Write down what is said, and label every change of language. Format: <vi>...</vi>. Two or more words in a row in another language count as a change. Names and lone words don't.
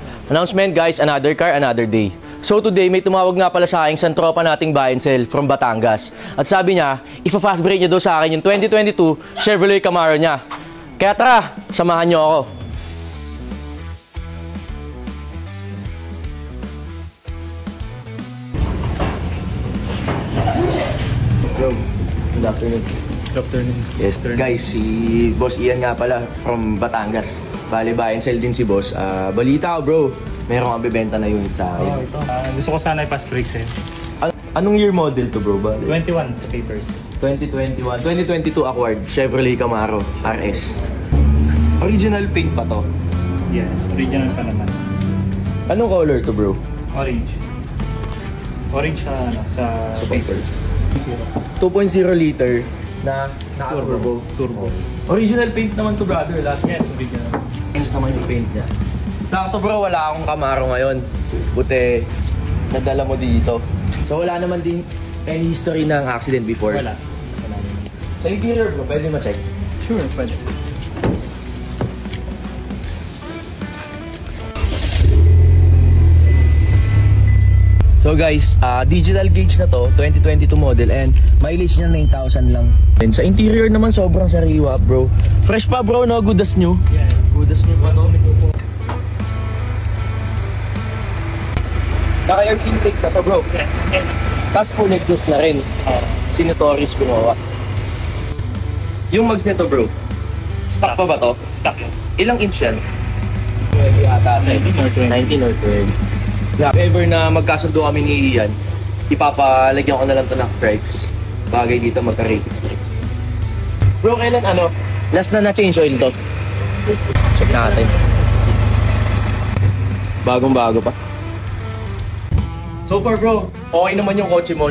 <en>Announcement guys, another car, another day. So today,</en> <tl>may tumawag nga pala sa akin isang tropa nating</tl> <en>buy and sell</en> <tl>from Batangas. At sabi niya, ipa-fast break niya daw sa akin yung 2022 Chevrolet Camaro niya. Kaya tara, samahan niyo ako.</tl> <en>Good afternoon. Good afternoon. Yes,</en> <tl>guys, si Boss Ian nga pala from Batangas. Bali,</tl> <en>buy and sell</en> <tl>din si Boss. Balita ko bro, meron kang bibenta na unit sa akin. Ito. Gusto ko sana i-pass break sa'yo. Anong</tl> <en>year model</en> <tl>to bro? Bali? 21 sa papers. 2021.</tl> <en>2022 acquired Chevrolet Camaro RS. Original paint</en> <tl>pa to? Yes, original pa naman. Anong color to bro? Orange. Orange sa papers. 2.0 liter na turbo.</tl> <en>Original paint</en> <tl>naman to brother.</tl> <en>Yes, original.</en> <tl>Hence naman yung paint niya. Sakto bro, wala akong Camaro ngayon. Buti, nadala mo dito. So wala naman din</tl> <en>any history</en> <tl>ng accident before? Wala. Sa interior bro, pwede ma-check? Sure, pwede.</tl> <en>So guys, digital gauge</en> <tl>na to, 2022</tl> <en>model and mileage</en> <tl>niya 9,000 lang. And sa interior naman sobrang sariwa bro. Fresh pa bro no,</tl> <en>good as new. Yeah. Good as new</en> <tl>pa to. Naka-</tl> <en>air intake</en> <tl>na to bro.</tl> <en>Yeah.</en> <tl>Tapos</tl> <en>full exhaust</en> <tl>na rin. Sinitoris gumawa. Yung mags nito bro, stock pa ba to? Stock yun. Ilang inch yan? 20 ata.</tl> <en>19 or 20. 19 or 20.</en> <tl>If ever na magkasundo kami ni Ian, ipapalagyan ko na lang to ng stripes. Bagay dito magka-</tl> <en>racing stripes.</en> <tl>Bro, kailan last na na-</tl> <en>change oil</en> <tl>to? Check natin. Bagong-bago pa.</tl> <en>So far</en> <tl>bro, okay naman yung kotse mo.</tl>